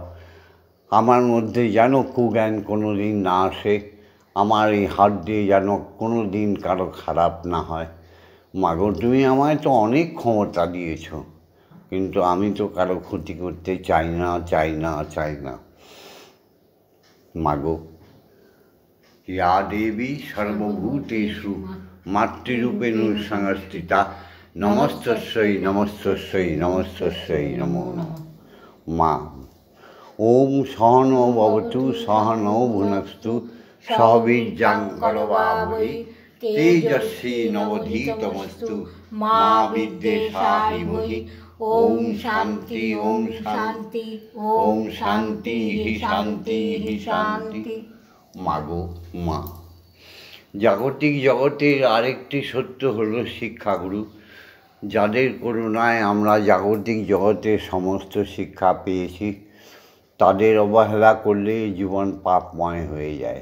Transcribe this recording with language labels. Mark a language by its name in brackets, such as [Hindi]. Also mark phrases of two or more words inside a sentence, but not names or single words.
[Bangla] আমার মধ্যে যেন কুজ্ঞান কোনো দিন না আসে, আমার এই হাত দিয়ে যেন কোনো দিন কারো খারাপ না হয়। মাগো, তুমি আমায় তো অনেক ক্ষমতা দিয়েছ, কিন্তু আমি তো কারো ক্ষতি করতে চাই না, চাই না, চাই না। [Sanskrit] মাগো, ইয়া দেবী সর্বভূতেষু মাতৃরূপেণ সংস্থিতা, নমস্তস্যৈ নমস্তস্যৈ নমস্তস্যৈ নমো নমঃ। মা, ওম সহনৌ ভবতু সহনৌ ভুনস্তু সহ বীর্যং করবাবহৈ তেজস্বী নবধীতমস্তু মা বিদ্বেষাহি মহি। ওম শান্তি, ওম শান্তি, ওম শান্তি হি শান্তি হি শান্তি। [Bangla] মাগো মা, জাগতিক জগতের আরেকটি সত্য হলো শিক্ষাগুরু, যাদের করুণায় আমরা জাগতিক জগতের সমস্ত শিক্ষা পেয়েছি। তাদের অবহেলা করলে জীবন পাপময় হয়ে যায়।